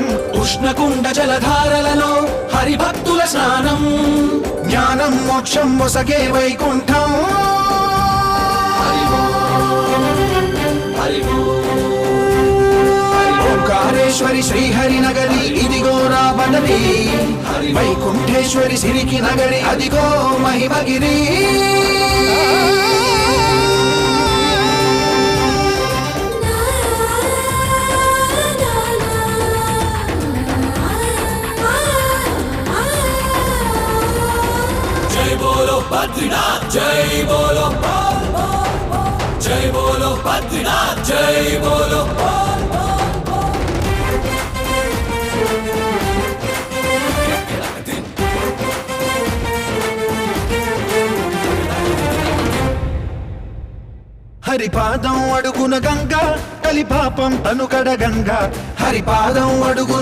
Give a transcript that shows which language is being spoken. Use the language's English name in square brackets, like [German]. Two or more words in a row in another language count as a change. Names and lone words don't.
[Telugu] ఉష్ణకుండ జలధారలలో హరిభక్తుల స్నానం జ్ఞానం మోక్షం మొసగే వైకుంఠం ఓంకారేశ్వరి శ్రీహరి నగరి ఇదిగోరా బదరి వైకుంఠేశ్వరి సిరికి నగరి అదిగో మహిమగిరి [Hindi] जय बोलो बद्रीनाथ जय बोलो जय बोलो बद्रीनाथ जय बोलो [Telugu] హరిపాదం అడుగున గంగా కలిపాపం తనుకడ గంగా హరిపాదం అడుగున